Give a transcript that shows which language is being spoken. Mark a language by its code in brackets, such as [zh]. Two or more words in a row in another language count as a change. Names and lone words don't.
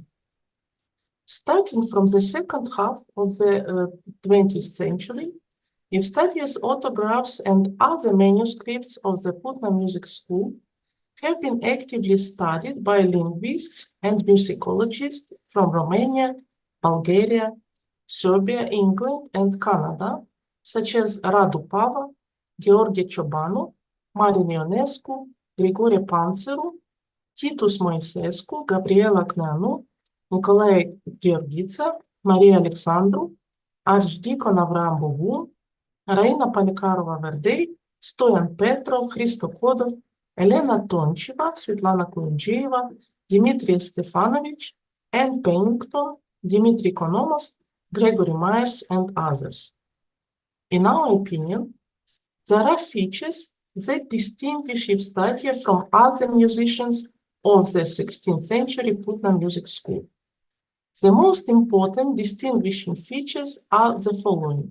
[en] Starting from the second half of the 20th century, Yevgenyia's autographs and other manuscripts of the Putna Music School have been actively studied by linguists and musicologists from Romania, Bulgaria, Serbia, England, and Canada, such as Radu Pava, Gheorghe Ciobanu, Marin Ionescu, Grigore Panțăru, Titus Moisescu, Gabriela Cneanu, Nicolae Gheorghiță, Maria Alexandru, Archdeacon Avram Bogun, Raina Polikarova-Verdei, Stoyan Petrov, Hristo Kodov, Elena Toncheva, Svetlana Kuyundzhieva, Dimitri Stefanovich, Anne Pennington, Dimitri Konomos, Gregory Myers, and others. In our opinion, there are features that distinguish Yevgenyia from other musicians of the 16th century Putna Music School. The most important distinguishing features are the following.